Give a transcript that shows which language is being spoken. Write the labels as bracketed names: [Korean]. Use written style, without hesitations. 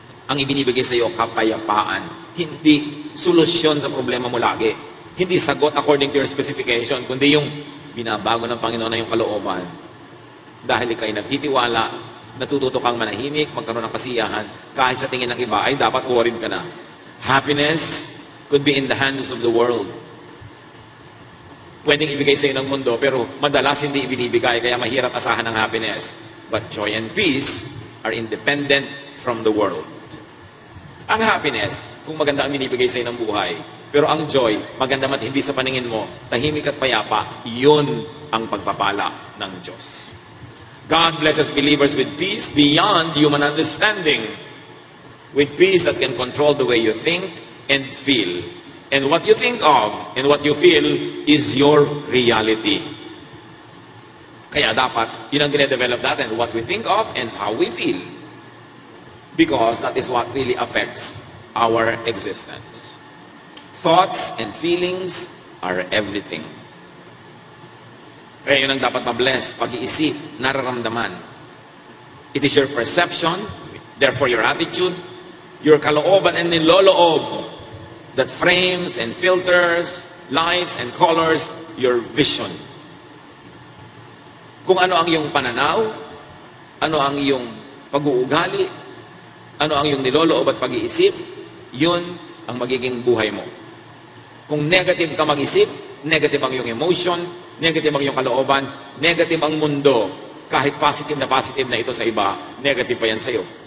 [Filipino] Ang ibinibigay sa iyo, kapayapaan. Hindi solusyon sa problema mo lagi. Hindi sagot [English] according to your specification, [Filipino] kundi yung binabago ng Panginoon na yung kalooban. Dahil ikay nagtitiwala, natututo kang manahimik, magkaroon ng kasiyahan, kahit sa tingin ng iba ay dapat worried ka na. [English] Happiness could be in the hands of the world. [Filipino] Pwedeng ibigay sa iyo ng mundo, pero madalas hindi ibinibigay, kaya mahirap asahan ng happiness. [English] But joy and peace are independent from the world. [Filipino] Ang happiness, kung maganda ang binibigay sa iyo ng buhay, pero ang joy, maganda mat hindi sa paningin mo, tahimik at payapa, yun ang pagpapala ng Diyos. [English] God blesses believers with peace beyond human understanding. With peace that can control the way you think and feel. And what you think of and what you feel is your reality. [Filipino] Kaya dapat, yun ang dinedevelop natin, [English] what we think of and how we feel. Because that is what really affects our existence. Thoughts and feelings are everything. [Filipino] Kaya yun ang dapat ma-bless, pag-iisip, nararamdaman. [English] It is your perception, therefore your attitude, your [Filipino] kalooban and niloloob [English] that frames and filters, lights and colors your vision. [Filipino] Kung ano ang iyong pananaw, ano ang iyong pag-uugali, ano ang iyong niloloob at pag-iisip, yun ang magiging buhay mo. Kung negative ka mag-isip, negative ang iyong emotion, negative ang iyong kalooban, negative ang mundo, kahit positive na ito sa iba, negative pa yan sa iyo.